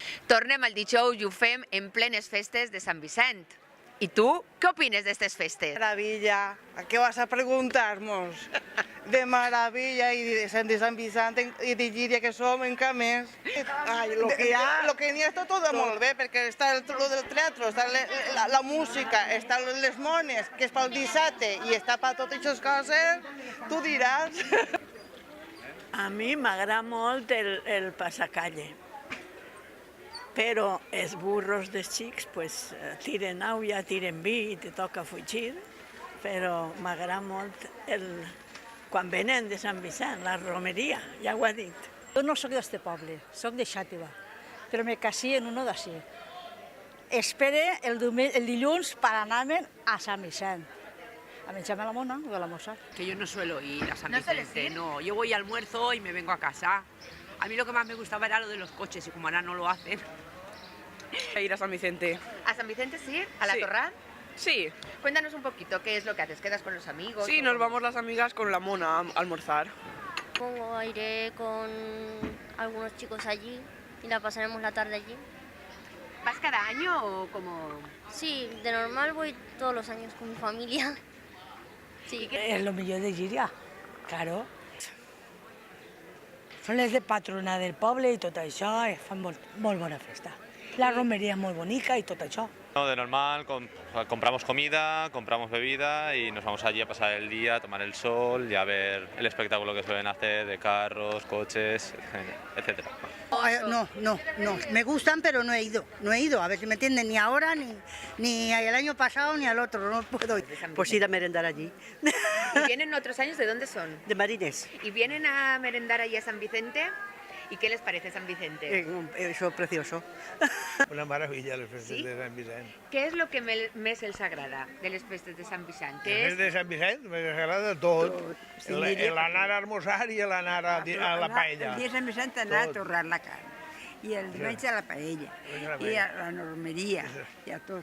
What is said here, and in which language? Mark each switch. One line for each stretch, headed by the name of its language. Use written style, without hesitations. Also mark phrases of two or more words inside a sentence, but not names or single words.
Catalan: Tornem al dijous i ho fem en plenes festes de Sant Vicent. I tu, què opines d'aquestes festes?
Spanish: Maravilla. ¿A qué vas a preguntarnos? De maravilla y de
Catalan: Sant Vicent i de Llíria que som en Camés. Ai, lo que n'hi ha està tot molt bé, perquè està lo del teatre, està la música, està les mones, que és pel dissabte, i està per totes aquestes coses, tu diràs. A mi m'agrada molt el passacalle, però els burros dels xics tiren aigua, tiren vi i te toca fugir, però m'agrada molt quan venen de Sant Vicent, la romeria, ja ho ha dit. Jo no soc d'este poble, soc de Xàtiva, però
Spanish: me casé en uno
Catalan: d'ací. Espere el dilluns per anar-me'n a Sant Vicent. A menjarme la mona o a almorzar.
Spanish: Que yo no suelo ir a San ¿No sueles Vicente, ir? no. Yo voy al almuerzo y me vengo a casa. A mí lo que más me gustaba era lo de los coches y como ahora no lo hacen. Ir a San Vicente. ¿A San Vicente sí? ¿A la Sí. Torrán? Sí, Cuéntanos un poquito qué es lo que haces. ¿Quedas con los amigos? sí, o nos cómo? vamos las amigas con la mona a almorzar. Iré con algunos chicos allí y la pasaremos la tarde allí. ¿Vas cada año o como...? Sí, de normal voy todos los años con mi familia. Sí.
Catalan: És el millor de Llíria, claro. Són les de patrona del poble i tot això, i fan molt bona festa. La romeria és molt bonica i tot això.
Spanish: No, de normal, compramos comida, compramos bebida y nos vamos allí a pasar el día, a tomar el sol y a ver el espectáculo que suelen hacer de carros, coches, etc. No, me gustan pero no he ido, a ver si me entienden, ni ahora, ni el año pasado, ni al otro, no puedo ir. Pues ir a merendar allí, ¿Y vienen otros años? ¿De dónde son? de Marines. ¿Y vienen a merendar allí a San Vicente? ¿Y qué les parece San Vicente? Eso es precioso. Una maravilla
Catalan: les festes Sí? de Sant Vicent. Què és el que més els agrada de les festes de Sant Vicent? Les Què festes és? de Sant Vicent m'agrada tot. Sí, diria L'anar a almorzar i l'anar a la paella. El dia de Sant Vicent anar a torrar la carn, i el diumenge a la paella, i a la normeria, i a tot.